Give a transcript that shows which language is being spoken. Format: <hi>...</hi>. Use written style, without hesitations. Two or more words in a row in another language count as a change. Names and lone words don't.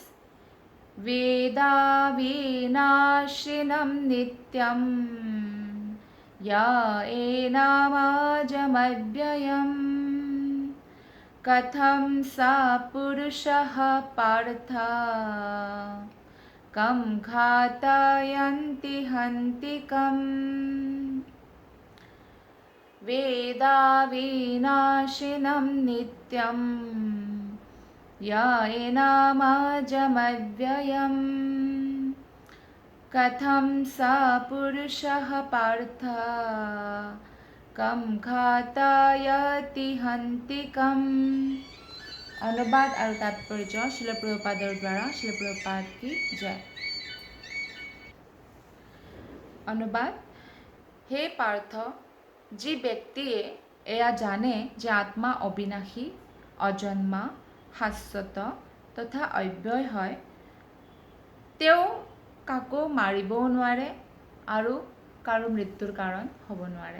<sa>বেদা বিনাশিনম নিত্যম য়া এনামাজমব্যয়ম কথম সা পুৰুষঃ পাৰ্থ কম ঘাতয়ন্তি হন্তিকম। वेदा विनाशिनं नित्यं या एनामाजमव्ययं कथं सा पुरुषः पार्थ कं घातयति हन्तिकम्।</sa> <hi>अनुवाद और तात्पर्य श्रील प्रभुपादर द्वारा। श्रील प्रभुपाद की जय। अनुवाद। हे पार्थ,</hi> <as>যি ব্যক্তিয়ে এয়া জানে যে আত্মা অবিনাশী, অজন্মা, শাশ্বত তথা অব্যয় হয়, তেওঁ কাকো মাৰিবও নোৱাৰে আৰু কাৰো মৃত্যুৰ কাৰণ হ'ব নোৱাৰে।</as>